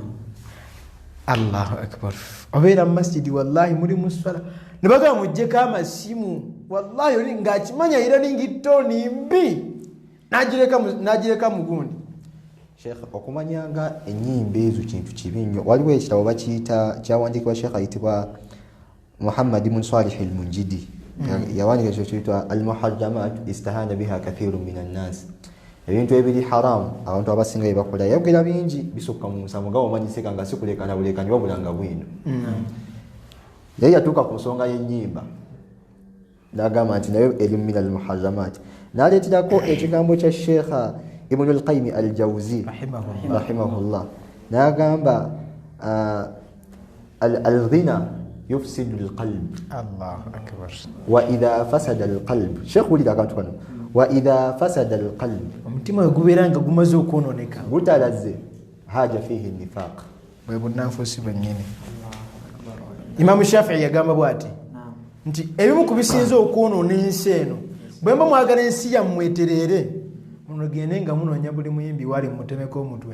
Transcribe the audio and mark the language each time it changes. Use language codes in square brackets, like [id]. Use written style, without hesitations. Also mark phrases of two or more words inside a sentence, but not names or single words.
[ar] الله أكبر [lg] obeera mu masjidi wallahi muri musala ne bagamba mujjeko amasimu wallahi oli ng'akimanya era ringtone mbi n'agireka mugundi Sheikh okumanyanga ennyimba ezo kintu kibi nnyo. Waliwo ekitabo bakiyita kyawandiikibwa Sheikh ayitibwa Muhammad ibn Salih al-Munjidi. Yawandiika ekyo kiyitwa [ar] المحرمات استهان بها كثير من الناس. [lg] Ebintu ebiri haram abantu abasinga bye bakola yogera bingi bisukka mu nsamu nga omanyiseka nga sikulekana bulekani wabulanga bwino. Yeye yatuuka ku nsonga y'ennyimba n'agamba nti nayo eri [ar] من المحرمات. [lg] N'aleeterako ekigambo kya Sheikh Ibn al-Qayyim al-Jawzi rahimahullah n'agamba [ar] الغناء يفسد القلب. الله أكبر. وإذا فسد القلب, [lg] Sheikh wulira akantu kano, [ar] وإذا فسد القلب, [lg] omutima gubeeranga gumaze okwononeka, [ar] gutalaze حاجة فيه نفاق, [lg] bwe bunnanfuusi bwennyini. Imaamu Shafii yagamba bw'ati nti ebimu ku bisinza okwonoona ensi eno bwe mba mwagala ensi yammwe etereere munogende nga munoonya buli muyimbi wali mutemeko omutwe.